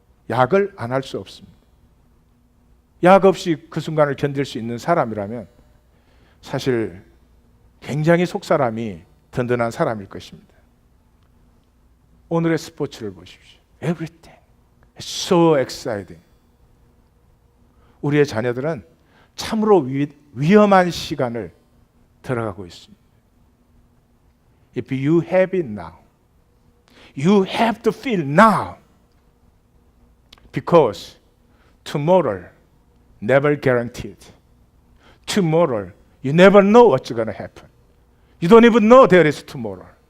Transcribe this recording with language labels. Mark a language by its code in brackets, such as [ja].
[ko] 약을 안 할 수 없습니다. 약 없이 그 순간을 견딜 수 있는 사람이라면 사실 굉장히 속사람이 든든한 사람일 것입니다. 오늘의 스포츠를 보십시오. [en] Everything is so exciting. [ko] 우리의 자녀들은 참으로 위험한 시간을 들어가고 있습니다. [en] If you have it now, you have to feel now. Because tomorrow never guaranteed. Tomorrow you never know what's going to happen. You don't even know there is tomorrow.